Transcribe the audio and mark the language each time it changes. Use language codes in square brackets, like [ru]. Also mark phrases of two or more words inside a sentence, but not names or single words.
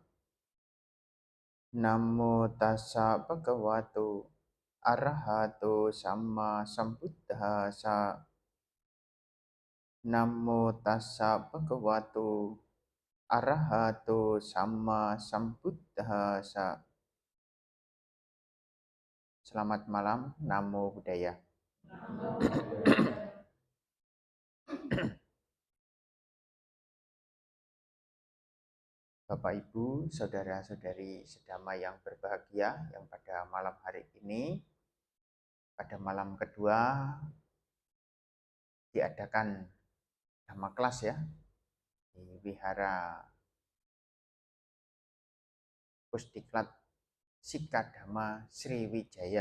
[pi] Namo tassa bhagavato arahato samma sambuddhassa. Namo tassa bhagavato arahato samma sambuddhassa. [id] Selamat malam, [pi] Namo Buddhaya. [id] Bapak Ibu, saudara-saudari sedama yang berbahagia, yang pada malam hari ini, pada malam kedua diadakan Dhamma kelas ya di Wihara Pusdiklat Sikadhamma Sriwijaya.